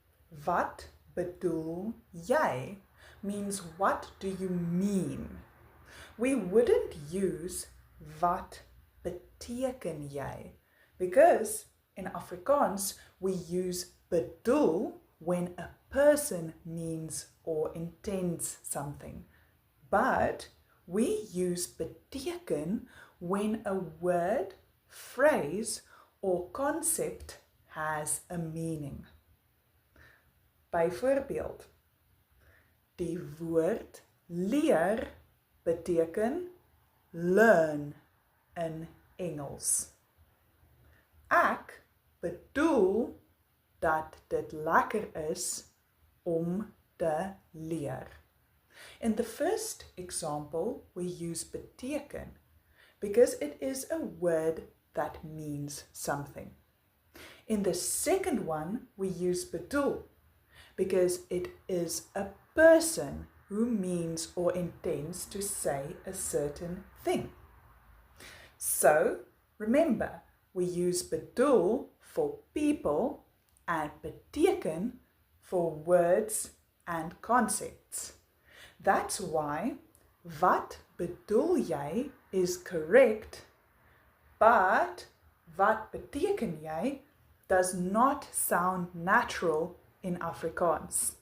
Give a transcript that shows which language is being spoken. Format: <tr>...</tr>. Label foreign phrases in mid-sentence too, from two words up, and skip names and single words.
<af>Wat bedoel jy</af> <en>means what do you mean? We wouldn't use</en> <af>wat beteken jy</af> <en>because in Afrikaans we use bedoel when a person means or intends something. But we use beteken when a word, phrase or concept has a meaning.</en> <af>Byvoorbeeld, die woord leer beteken learn in Engels. Ek bedoel dat dit lekker is om te leer.</af> <en>In the first example, we use beteken because it is a word that means something. In the second one, we use bedoel because it is a person who means or intends to say a certain thing. So, remember, we use bedoel for people and beteken for words and concepts. That's why</en> <af>wat bedoel jy</af> <en>is correct, but</en> <af>wat beteken jy</af> <en>does not sound natural in Afrikaans.</en>